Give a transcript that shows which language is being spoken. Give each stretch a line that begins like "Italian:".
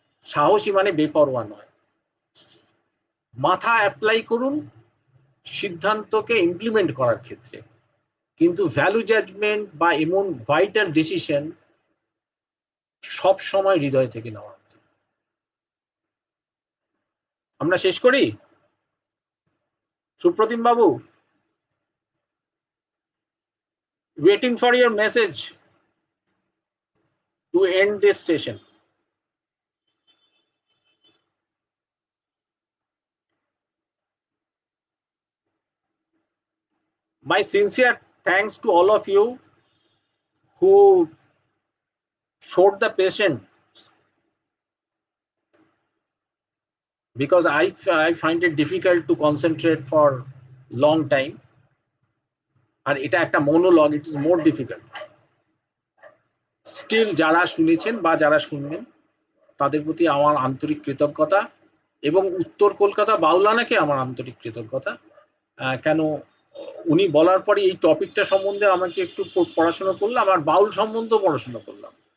Bangla: সাহসী মানে বেপরোয়া নয়। মাথা অ্যাপ্লাই করুন সিদ্ধান্তকে ইমপ্লিমেন্ট করার ক্ষেত্রে, কিন্তু ভ্যালু জাজমেন্ট বা এমন ভাইটাল ডিসিশন সব সময় হৃদয় থেকে নেওয়া উচিত। আমরা শেষ করি।
English: Supratim babu, waiting for your message to end this session. My sincere thanks to all of you who showed the patience, because I find it difficult to concentrate for long time,
Bangla: আর এটা একটা
English: monologue, it is more difficult.
Bangla: Still যারা শুনেছেন বা যারা শুনবেন তাদের প্রতি আমার আন্তরিক কৃতজ্ঞতা, এবং উত্তর কলকাতা বাউলানাকে আমার আন্তরিক কৃতজ্ঞতা। কেন উনি বলার পরে এই টপিকটা সম্বন্ধে আমাকে একটু পড়াশোনা করলাম, আর বাউল সম্বন্ধেও পড়াশোনা করলাম।